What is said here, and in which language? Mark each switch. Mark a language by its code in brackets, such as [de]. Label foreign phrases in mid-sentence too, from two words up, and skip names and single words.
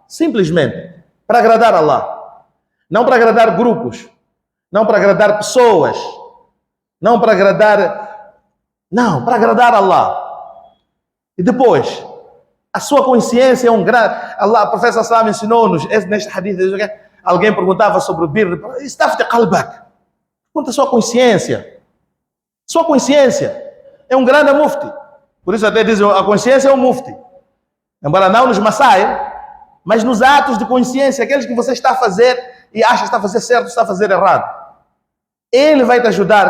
[pt] Simplesmente, para agradar a Allah. Não para agradar grupos. Não para agradar pessoas. Não para agradar... Não, para agradar a Allah. E depois, a sua consciência é um grande... Allah, o professor Salam ensinou-nos, neste hadith, alguém perguntava sobre o birr. [ar] استفت قلبك. [pt] Pergunta a sua consciência. Sua consciência é um grande mufti. Por isso até dizem, a consciência é um mufti. Embora não nos masail, mas nos atos de consciência, aqueles que você está a fazer e acha que está a fazer certo, está a fazer errado. Ele vai te ajudar.